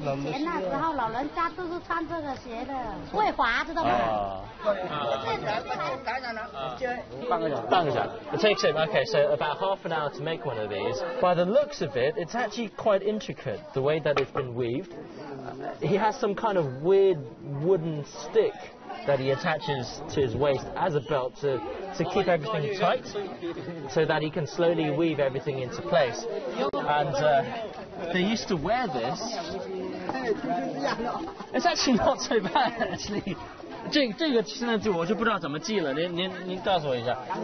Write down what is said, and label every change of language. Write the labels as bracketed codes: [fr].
[zh] 前那时候老人家都是穿这个鞋的，会滑，知道吗？半个小时。 [en] It takes him, okay, so about half an hour to make one of these. By the looks of it, it's actually quite intricate, the way that it's been weaved. He has some kind of weird wooden stick that he attaches to his waist as a belt to keep everything tight so that he can slowly weave everything into place. And they used to wear this. It's actually not so bad, actually. [zh] 这个现在就我就不知道怎么记了，您告诉我一下。